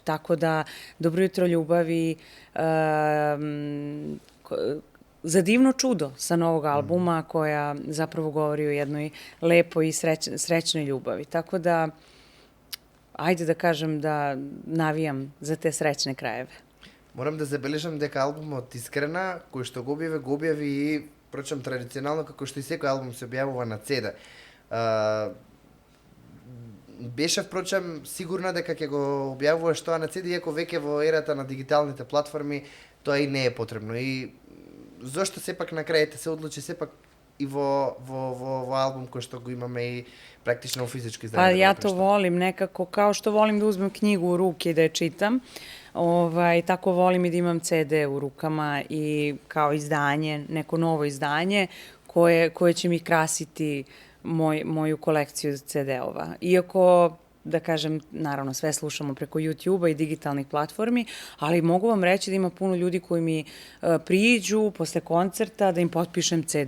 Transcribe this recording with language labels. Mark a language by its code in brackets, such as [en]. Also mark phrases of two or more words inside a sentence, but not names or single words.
[sr] Tako da Dobro jutro ljubavi, Za divno čudo sa novog albuma koja zapravo govori o jednoj lepoj i srećnoj ljubavi. Tako da, ajde da kažem da navijam za te srećne krajeve. [mk] Морам да забележам дека албумот Искрена, кој што го објави и, прочем, традиционално, како што и секој албум се објавува на CD. Беше, впрочем, сигурна дека ќе го објавуваш тоа на CD, иако веќе во ерата на дигиталните платформи тоа и не е потребно. И зошто сепак на крај се одлучи сепак и во албум кој што го имаме и практично во физичко издание? [sr] Pa ja to volim nekako, kao što volim da uzmem knjigu u ruke i da je čitam, tako volim i da imam CD u rukama i kao izdanje, neko novo izdanje koje će mi krasiti moju kolekciju CD-ova. Iako, da kažem, naravno sve slušamo preko YouTube-a i digitalnih platformi, ali mogu vam reći da ima puno ljudi koji mi priđu posle koncerta da im potpišem CD.